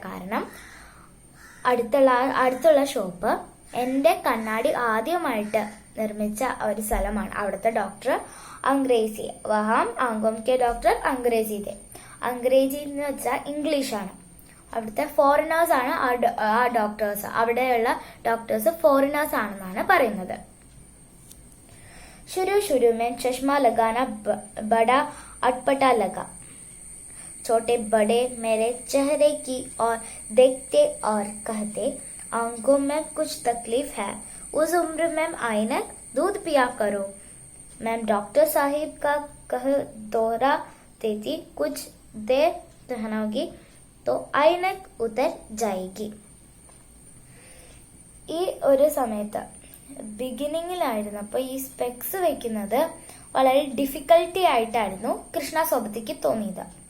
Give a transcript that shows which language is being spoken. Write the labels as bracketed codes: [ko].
[ml] കാരണം അടുത്തുള്ള ഷോപ്പ് എന്റെ കണ്ണാടി ആദ്യമായിട്ട് നിർമ്മിച്ച ഒരു സ്ഥലമാണ്. അവിടുത്തെ ഡോക്ടർ അംഗ്രേസി, [hi] വഹാം ആംഗോം കെ ഡോക്ടർ അംഗ്രേസി തെ. [ml] അംഗ്രേജി എന്ന് വെച്ചാൽ ഇംഗ്ലീഷാണ്. അവിടുത്തെ ഫോറിനേഴ്സ് ആണ് ആ ഡോക്ടേഴ്സ്. അവിടെയുള്ള ഡോക്ടേഴ്സ് ഫോറിനേഴ്സ് ആണെന്നാണ് പറയുന്നത്. [hi] शुरू में चश्मा लगाना बड़ा अटपटा लगा. छोटे बड़े मेरे चेहरे की और देखते और कहते, आंखों में कुछ तकलीफ है, उस उम्र में आइनक दूध पिया करो. मैं डॉक्टर साहिब का कह दोहरा देती, कुछ देर रहनोगी तो आइनक उतर जाएगी. [ml] ഈ ഒരു സമയത്ത് ബിഗിനിങ്ങിലായിരുന്നപ്പോൾ ഈ സ്പെക്സ് വെക്കുന്നത് വളരെ ഡിഫിക്കൽട്ടി ആയിട്ടായിരുന്നു കൃഷ്ണ സോബത്തിക്ക് തോന്നിയത്.